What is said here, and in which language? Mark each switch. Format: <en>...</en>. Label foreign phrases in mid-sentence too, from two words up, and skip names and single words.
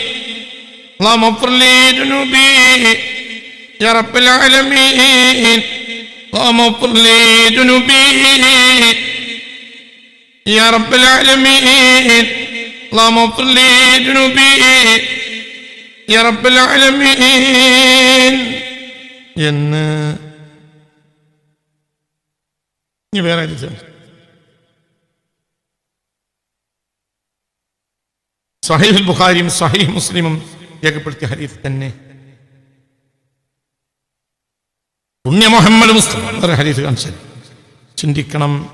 <ar>اللهم اغفر لي ذنوبي يا رب العالمين. اللهم اغفر لي ذنوبي يا رب العالمين. اللهم اغفر لي ذنوبي يا رب العالمين.</ar> <ml>എന്ന് ഇനി വേറെ സ്വഹീഹുൽ ബുഖാരിയും സ്വഹീഹ് മുസ്ലിമും രേഖപ്പെടുത്തിയ ഹദീസ് തന്നെ. പുണ്യ മുഹമ്മദ് മുസ്തഫ വേറെ ഹദീസ് കാണിച്ചാൽ ചിന്തിക്കണം.</ml>